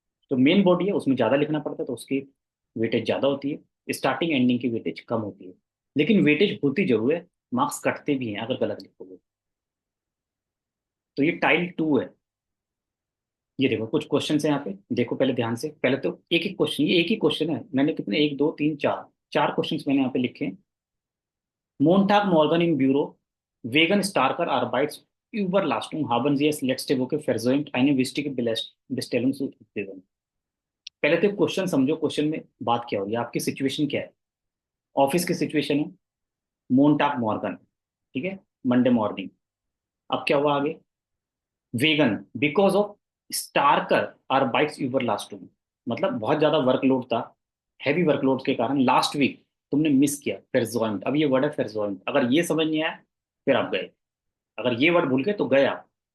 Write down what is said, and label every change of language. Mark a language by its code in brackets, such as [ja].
[hi] तो main body है उसमें ज़्यादा लिखना पड़ता है, तो उसकी वेटेज ज़्यादा होती है, स्टार्टिंग एंडिंग की वेटेज कम होती है, लेकिन वेटेज होती जरूर है, मार्क्स कटते भी हैं अगर गलत लिखोगे। तो ये टाइल 2 है। ये देखो कुछ क्वेश्चन है यहाँ पे, देखो पहले ध्यान से, पहले तो एक एक क्वेश्चन, ये एक ही क्वेश्चन है, मैंने कितने, एक दो तीन चार, चार क्वेश्चन मैंने यहाँ पे लिखे हैं। [de] Montag Morgan im Büro, wegen starker Arbeitsüberlastung haben sie es letzte Woche versäumt, eine wichtige Bestellung zu erfüllen। [hi] पहले तो क्वेश्चन समझो, क्वेश्चन में बात क्या हो रही है, आपकी सिचुएशन क्या है, ऑफिस की सिचुएशन है, मोन्टाग मॉर्गन, ठीक है, मंडे मॉर्निंग। अब क्या हुआ आगे, vegan because of स्टारकर are bikes Uber last, मतलब बहुत ज्यादा वर्कलोड था, हैवी वर्कलोड के कारण लास्ट वीक तुमने मिस किया, फेरजॉइंट, अब ये वर्ड है फेरजॉइंट, अगर ये समझ नहीं आया फिर आप गए, अगर ये वर्ड भूल गए तो गए आप।